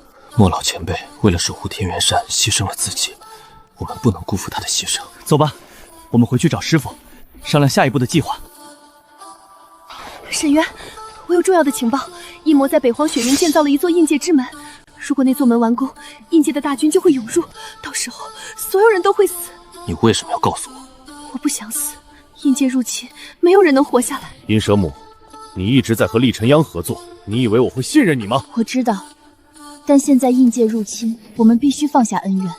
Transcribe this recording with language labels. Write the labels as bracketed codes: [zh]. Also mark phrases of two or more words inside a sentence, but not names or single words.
[zh] 莫老前辈为了守護天元山犧牲了自己，我們不能辜負他的犧牲。走吧，我們回去找師傅，商量下一步的計劃。沈淵，我有重要的情報，異魔在北荒雪原建造了一座印界之門，如果那座門完工，印界的大軍就會湧入，到時候所有人都會死。你為什麼要告訴我？我不想死，印界入侵，沒有人能活下來。陰蛇母，你一直在和厲晨陽合作，你以為我會信任你嗎？我知道，但現在印界入侵，我們必須放下恩怨。